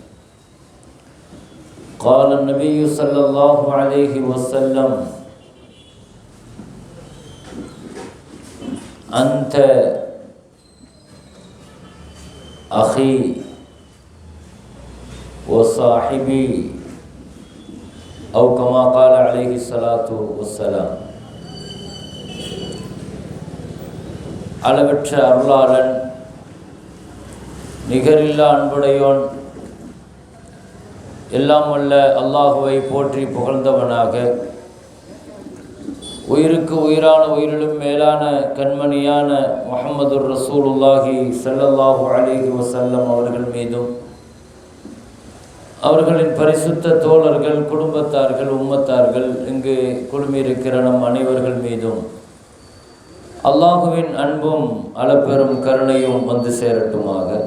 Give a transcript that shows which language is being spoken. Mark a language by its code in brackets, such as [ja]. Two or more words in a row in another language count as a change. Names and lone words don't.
[ar] قال النبي صلى الله عليه وسلم: أنت أخي وصاحبي، أو كما قال عليه الصلاة والسلام. [ta] அளவற்ற அருளாளன், நிகரில்லா அன்புடையோன், எல்லாம் வல்ல அல்லாஹுவை போற்றி புகழ்ந்தவனாக, உயிருக்கு உயிரான உயிரிலும் மேலான கண்மணியான [ar] محمد رسول الله صلى الله عليه وسلم [ta] அவர்கள் மீதும், அவர்களின் பரிசுத்த தோழர்கள், குடும்பத்தார்கள், உம்மத்தார்கள், இங்கு குழுமியிருக்கிற நம் அனைவர்கள் மீதும் அல்லாஹுவின் அன்பும் அளப்பெரும் கருணையும் வந்து சேரட்டுமாக.